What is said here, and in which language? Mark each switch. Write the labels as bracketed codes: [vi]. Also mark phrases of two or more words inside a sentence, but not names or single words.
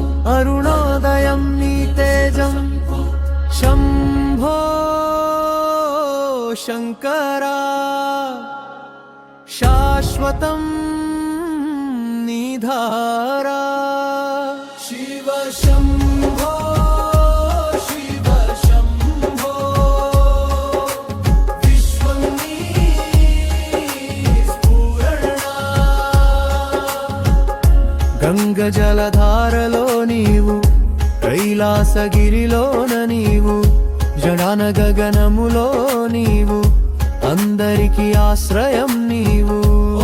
[sa] अरुणोदयं नीतेजं शंभो शंकरा शाश्वतं निधारा शिव शंभो शिव शंभो विश्वं स्फुरणा [te] గంగ జలధారలో నీవు కైలాసగిరిలోన నీవు జడాన గగనములో నీవు అందరికి ఆశ్రయం నీవు